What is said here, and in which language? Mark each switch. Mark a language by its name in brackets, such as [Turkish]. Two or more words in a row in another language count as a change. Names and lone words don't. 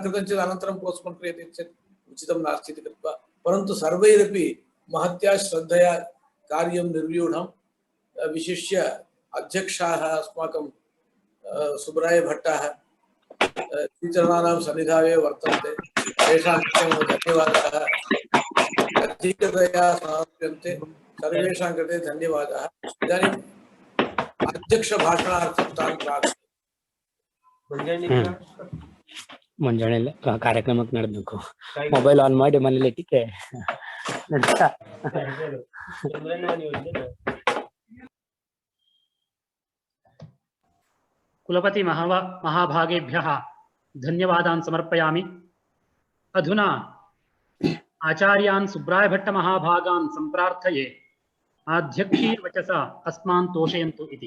[Sanskrit] कृतं चेत् अनन्तरं पोस्ट्पोन् क्रियते चेत् उचितं नास्ति इति कृत्वा, परन्तु सर्वैरपि महत्या श्रद्धया कार्यं निर्व्यूढं, विशिष्य अध्यक्षाः अस्माकं सुब्राय भट्टाः श्रीचरणानां सन्निधाने वर्तन्ते, तेषां कृते मम धन्यवादाः अधिकतया समाप्यन्ते, सर्वेषां कृते धन्यवादाः। इदानीम् अध्यक्षभाषणार्थं तान् प्रार्थये। [Kannada] ಮುಂಜಾನೆ ಕಾರ್ಯಕ್ರಮಕ್ಕೆ ನಡೆದಬೇಕು ಮೊಬೈಲ್ ಆನ್ ಮಾಡಿ ಮನೇಲಿ ಇಟ್ಟಿಕೆ [Sanskrit] कुलपति महाभागेभ्यः धन्यवादान् समर्पयामि। अधुना आचार्यान् सुब्रायभट्टमहाभागान् सम्प्रार्थये आध्यक्षीयवचसा अस्मान् तोषयन्तु इति।